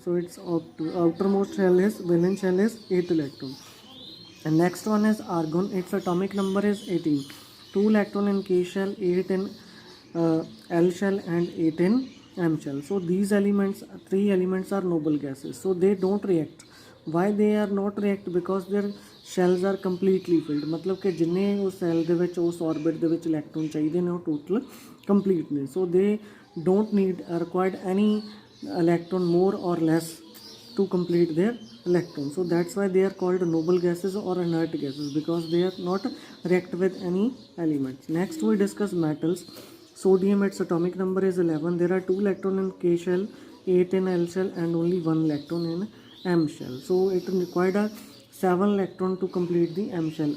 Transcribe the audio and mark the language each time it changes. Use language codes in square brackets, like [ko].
[en] So its outermost shell is valence shell is 8 electron. And next one is argon, its atomic number is 18, 2 electron in K shell, 8 in L shell and 8 in M shell. So these elements, 3 elements are noble gases, so they don't react. Why they are not react? Because their shells are completely filled, [pa] ਮਤਲਬ ਕਿ ਜਿੰਨੇ ਉਹ cell ਦੇ ਵਿੱਚ ਉਸ orbit ਦੇ ਵਿੱਚ electron ਚਾਹੀਦੇ ਨੇ ਉਹ ਟੋਟਲ ਕੰਪਲੀਟ ਨੇ। [en] So they don't need required any electron more or less to complete their electrons. So that's why they are called noble gases or inert gases, because they are not react with any elements. Next we discuss metals. Sodium, its atomic number is 11. There are 2 electron in K shell, 8 in L shell and only 1 electron in M shell. So it required a 7 electron to complete the M shell.